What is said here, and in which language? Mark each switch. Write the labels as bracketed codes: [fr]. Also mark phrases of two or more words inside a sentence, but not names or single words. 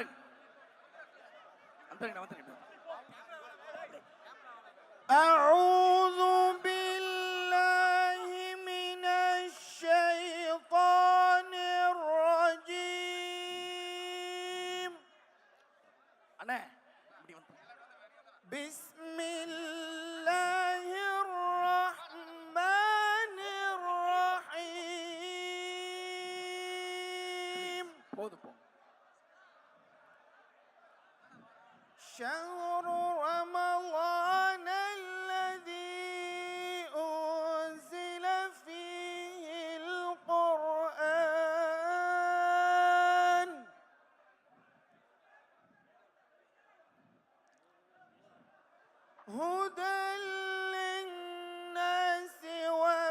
[ar] أعوذ بالله من الشيطان الرجيم. [ta] அண்ணே இப்படி வந்து. [ar] بسم الله الرحمن الرحيم. [ta] போதும். [ar] شهر رمضان الذي أنزل فيه القرآن هدى للناس